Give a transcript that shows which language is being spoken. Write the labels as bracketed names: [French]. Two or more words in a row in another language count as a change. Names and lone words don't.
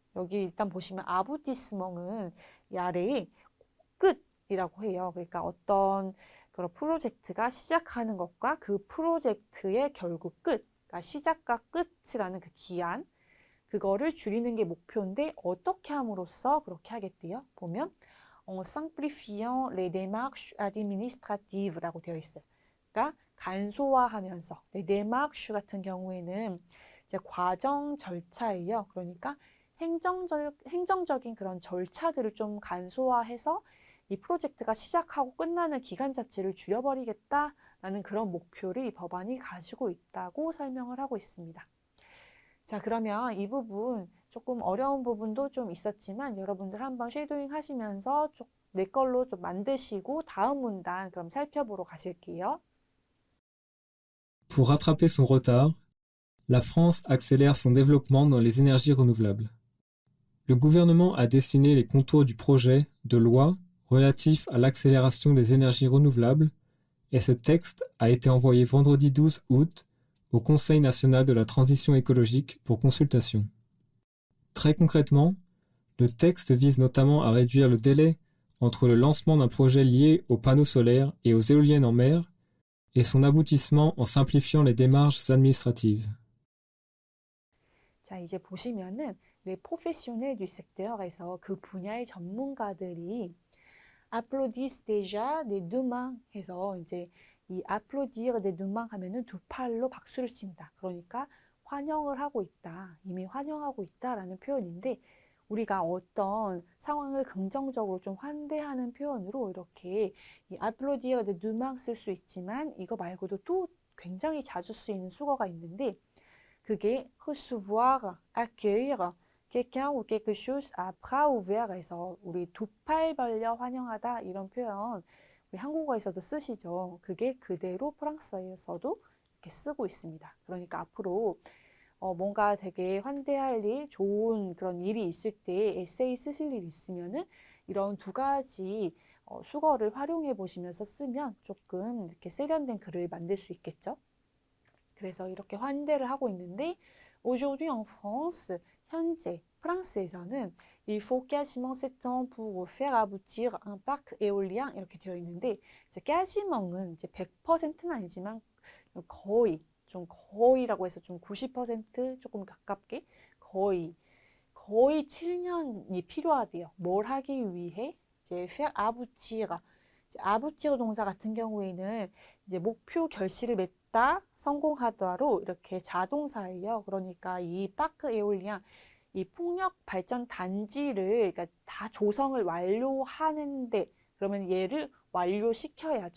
[Korean] 여기 일단 보시면 아부티스멍은 이 아래에 끝이라고 해요. 그러니까 어떤 그런 프로젝트가 시작하는 것과 그 프로젝트의 결국 끝, 그러니까 시작과 끝이라는 그 기한, 그거를 줄이는 게 목표인데 어떻게 함으로써 그렇게 하겠대요? 보면 [French] en simplifiant les démarches administratives [Korean] 라고 되어 있어요. 그러니까 간소화하면서 [French] les démarches [Korean] 같은 경우에는 이제 과정 절차예요. 그러니까 행정적인 그런 절차들을 좀 간소화해서 이 프로젝트가 시작하고 끝나는 기간 자체를 줄여버리겠다라는 그런 목표를 이 법안이 가지고 있다고 설명을 하고 있습니다. 자, 그러면 이 부분 조금 어려운 부분도 좀 있었지만 여러분들 한번 쉐도잉 하시면서 내 걸로 좀 만드시고 다음 문단 그럼 살펴보러 가실게요. [French] Pour rattraper son retard, la France accélère son développement dans les énergies renouvelables. Le gouvernement a dessiné les contours du projet de loi relatif à l'accélération des énergies renouvelables et ce texte a été envoyé vendredi 12 août au Conseil national de la transition écologique pour consultation. Très concrètement, le texte vise notamment à réduire le délai entre le lancement d'un projet lié aux panneaux solaires et aux éoliennes en mer et son aboutissement en simplifiant les démarches administratives. [Korean] 자, 이제 보시면은 [French] les professionnels du secteur [Korean] 에서 그 분야의 전문가들이 [French] applaudissent déjà des deux mains [Korean] 해서 이제 이 [French] applaudir des deux mains [Korean] 하면은 두 팔로 박수를 칩니다. 그러니까 환영을 하고 있다. 이미 환영하고 있다라는 표현인데 우리가 어떤 상황을 긍정적으로 좀 환대하는 표현으로 이렇게 이 [French] applaudir des deux mains [Korean] 쓸 수 있지만 이거 말고도 또 굉장히 자주 쓰이는 수거가 있는데 그게 [French] recevoir, accueillir quelqu'un ou quelque chose à bras ouverts [Korean] 해서 우리 두 팔 벌려 환영하다 이런 표현 우리 한국어에서도 쓰시죠. 그게 그대로 프랑스어에서도 이렇게 쓰고 있습니다. 그러니까 앞으로 뭔가 되게 환대할 일, 좋은 그런 일이 있을 때 에세이 쓰실 일 있으면은 이런 두 가지 수거를 활용해 보시면서 쓰면 조금 이렇게 세련된 글을 만들 수 있겠죠. 그래서 이렇게 환대를 하고 있는데 [French] aujourd'hui en France, [Korean] 현재 프랑스에서는 [French] il faut quasiment 7 ans pour faire aboutir un parc éolien [Korean] 이렇게 되어 있는데 이제 quasiment은 이제 100%는 아니지만 거의 좀 거의라고 해서 좀 90% 조금 가깝게 거의 7년이 필요하대요. 뭘 하기 위해? 이제 [French] faire aboutir [Korean] 아부티어 동사 같은 경우에는 이제 목표 결실을 맺다, 성공하다로 이렇게 자동사예요. 그러니까 이 [French] parc éolien, [Korean] 이 풍력 발전 단지를 그러니까 다 조성을 완료하는데 그러면 얘를 완료시켜야죠.